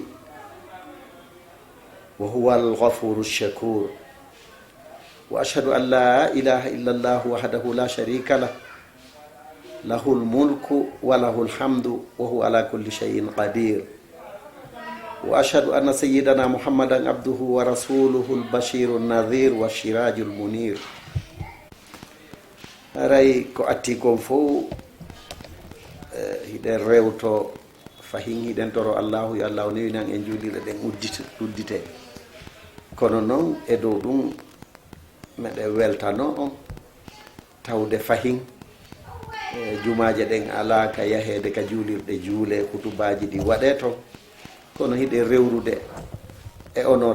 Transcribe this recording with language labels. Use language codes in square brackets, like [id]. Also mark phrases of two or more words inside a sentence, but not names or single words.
[ar] وهو الغفور الشكور وأشهد أن لا إله إلا الله وحده لا شريك له له الملك وله الحمد وهو على كل شيء قدير وأشهد أن سيدنا محمدا عبده ورسوله البشير النذير والشراج المنير [ff] aray ko atti kon fof hiɗen rewto fahin hiɗen toro allahu yo allahu newinan en juuɗiɗo ɗen uddite kono noon e dow ɗum meɗen weltano on tawde fahin jumaje ɗen ala ka yahede ka juulirɗe juule kutubaji ɗi waɗe to kono hiɗe rewrude e onon